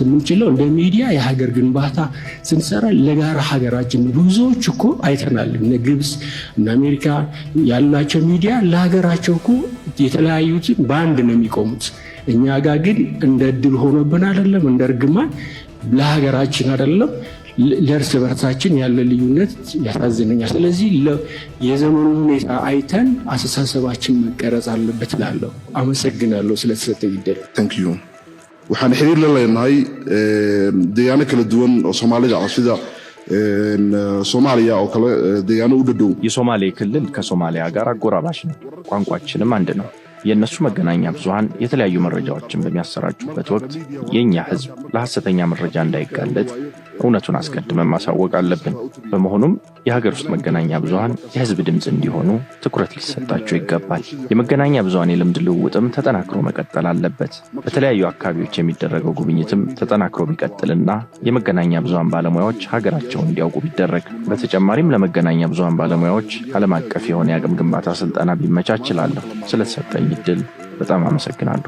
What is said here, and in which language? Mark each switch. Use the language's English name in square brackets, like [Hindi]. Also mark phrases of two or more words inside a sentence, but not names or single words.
[Amharic] የምንችለው እንደ ሚዲያ የሀገር ግንባታ ስንሰራ ለጋራ ሀገራችን። ብዙዎች እኮ አይተናል። እነ ግብፅ እና አሜሪካ ያላቸው ሚዲያ ለሀገራቸው እኮ የተለያዩትን በአንድ ነው የሚቆሙት። እኛ ጋር ግን እንደ እድል ሆኖብን አይደለም፣ እንደ እርግማን ለሀገራችን አይደለም ለእርስ በርሳችን ያለ ልዩነት ያሳዝነኛል። ስለዚህ የዘመኑ ሁኔታ አይተን አስተሳሰባችን መቀረጽ አለበት እላለሁ። አመሰግናለሁ ስለተሰጠኝ እድል። [English] Thank you. [Somali] waxaan xiriir la leenahay deegaano kala duwan oo Soomaalida ah sida ሶማሊያ oo kale deegaano u dhow [Amharic] የሶማሌ ክልል ከሶማሊያ ጋር አጎራባሽ ነው። ቋንቋችንም አንድ ነው። የነሱ መገናኛ ብዙሃን የተለያዩ መረጃዎችን በሚያሰራጩበት ወቅት የኛ ህዝብ ለሐሰተኛ መረጃ እንዳይጋለጥ እውነቱን አስቀድመን ማሳወቅ አለብን። በመሆኑም የሀገር ውስጥ መገናኛ ብዙሃን የህዝብ ድምጽ እንዲሆኑ ትኩረት ሊሰጣቸው ይገባል። የመገናኛ ብዙሃን የልምድ ልውውጥም ተጠናክሮ መቀጠል አለበት። በተለያዩ አካባቢዎች የሚደረገው ጉብኝትም ተጠናክሮ ቢቀጥልና የመገናኛ ብዙሃን ባለሙያዎች ሀገራቸውን እንዲያውቁ ቢደረግ፣ በተጨማሪም ለመገናኛ ብዙሃን ባለሙያዎች ዓለም አቀፍ የሆነ የአቅም ግንባታ ስልጠና ቢመቻችላለሁ። ስለተሰጠኝ እድል በጣም አመሰግናለሁ።